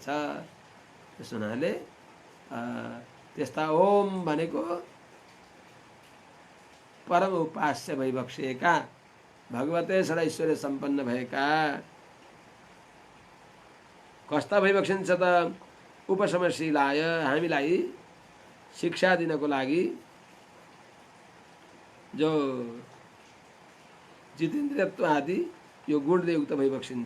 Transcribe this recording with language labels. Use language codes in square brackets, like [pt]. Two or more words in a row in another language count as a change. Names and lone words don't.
[ne] त्यस हुनाले त्यस्ता ओम भनेको परम उपास्य भइबक्सिएका भगवते षडैश्वर्य सम्पन्न भएका कस्ता भइबक्सिन्छ त उपशमशीलाय, हामीलाई शिक्षा दिनको लागि, जो जितेन्द्रियत्व आदि यो गुणले युक्त भइबक्सिन्छ।